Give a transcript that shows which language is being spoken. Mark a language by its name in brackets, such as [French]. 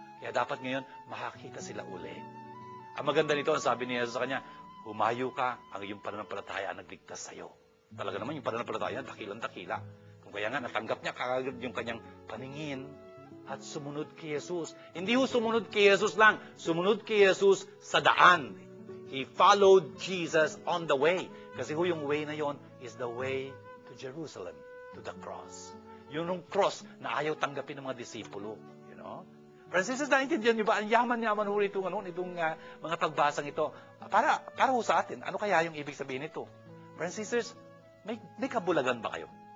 [Filipino] Kaya dapat ngayon makakita sila uli. Ang maganda nito, ang sabi ni Jesus sa kanya, humayo ka, ang iyong pananampalataya ang nagligtas sa'yo. Talaga naman yung pananampalataya, dakilang-dakila. Kung kaya nga, natanggap niya kagad yung kanyang paningin, at sumunod kay Jesus. Hindi ho sumunod kay Jesus lang. Sumunod kay Jesus sa daan. [English] He followed Jesus on the way. [Filipino] Kasi ho yung way na yon [English] is the way to Jerusalem, to the cross. [Filipino] Yun yung cross na ayaw tanggapin ng mga disipulo. [English] You know? [Filipino] Francis, naintindihan niyo ba? Ang yaman-yaman ho itong mga pagbasang ito. Para ho sa atin, ano kaya yung ibig sabihin nito? Francis, may kabulagan ba kayo?